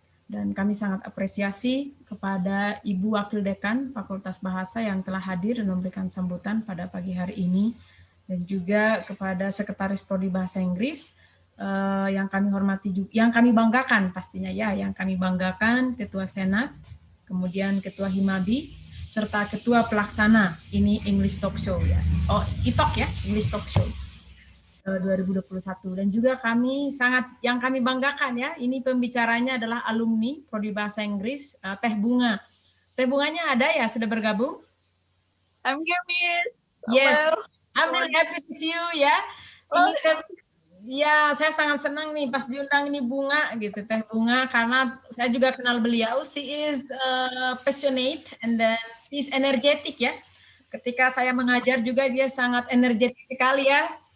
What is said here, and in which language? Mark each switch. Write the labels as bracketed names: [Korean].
[Indonesian] Dan kami sangat apresiasi kepada Ibu Wakil Dekan Fakultas Bahasa yang telah hadir dan memberikan sambutan pada pagi hari ini, dan juga kepada Sekretaris Prodi Bahasa Inggris, yang kami hormati juga, yang kami banggakan pastinya ya, yang kami banggakan Ketua Senat, kemudian Ketua Himabi, serta Ketua Pelaksana ini English Talk Show ya, ITOK ya, English Talk Show 2021. Dan juga kami yang kami banggakan ya, ini pembicaranya adalah alumni Prodi Bahasa Inggris, Teh Bunga. Teh Bunganya ada ya, sudah bergabung? [English] I'm here, Miss. Yes, Hello. I'm really happy to see you [Indonesian] ya. Ini ya, saya sangat senang nih pas diundang ini Bunga gitu, Teh Bunga, karena saya juga kenal beliau. [English] She is passionate and then she is energetic ya. [Indonesian] Ketika saya mengajar juga dia sangat energetik sekali ya.